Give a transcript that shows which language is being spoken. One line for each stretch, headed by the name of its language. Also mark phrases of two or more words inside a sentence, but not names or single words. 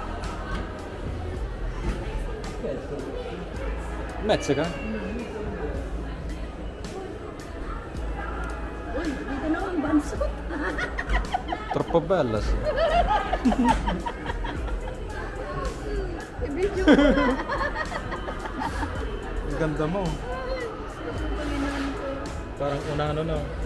Filipino: Mezzica? Uy, dito na ang bansot.
Italian: Troppo bella, sì.
Filipino: I-video Ang ganda mo. Parang una ano no.